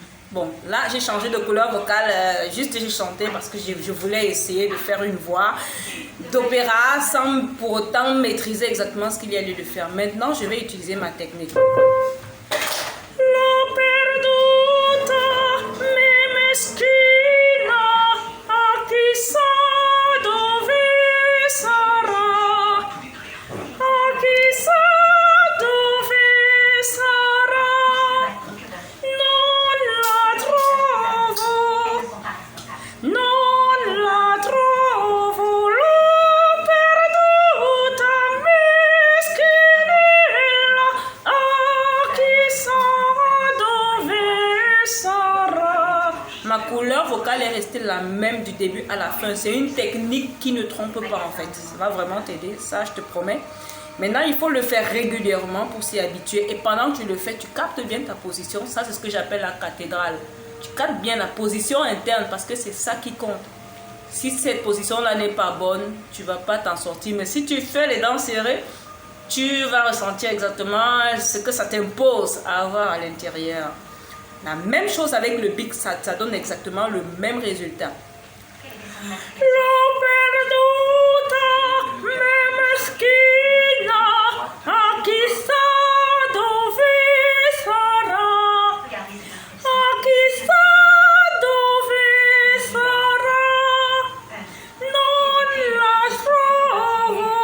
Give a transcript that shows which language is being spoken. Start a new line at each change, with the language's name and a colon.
French: Bon, là j'ai changé de couleur vocale, juste j'ai chanté parce que je voulais essayer de faire une voix d'opéra sans pour autant maîtriser exactement ce qu'il y a lieu de faire. Maintenant, je vais utiliser ma technique.
Italian: L'ho perduta, me meschina, a chissà dove sarà, a chissà dove sarà, non la trovo, non la trovo, l'ho perduta, meschinella, a chissà dove sarà.
French: Ma couleur vocale est restée la même du début à la fin. C'est une technique qui ne trompe pas en fait. Ça va vraiment t'aider, ça je te promets. Maintenant, il faut le faire régulièrement pour s'y habituer. Et pendant que tu le fais, tu captes bien ta position. Ça, c'est ce que j'appelle la cathédrale. Tu captes bien la position interne parce que c'est ça qui compte. Si cette position-là n'est pas bonne, tu ne vas pas t'en sortir. Mais si tu fais les dents serrées, tu vas ressentir exactement ce que ça t'impose à avoir à l'intérieur. La même chose avec le bic, ça donne exactement le même résultat.
Italian: L'ho perduta, me meschina, a chissà dove sarà, a chissà dove sarà, non la trovo,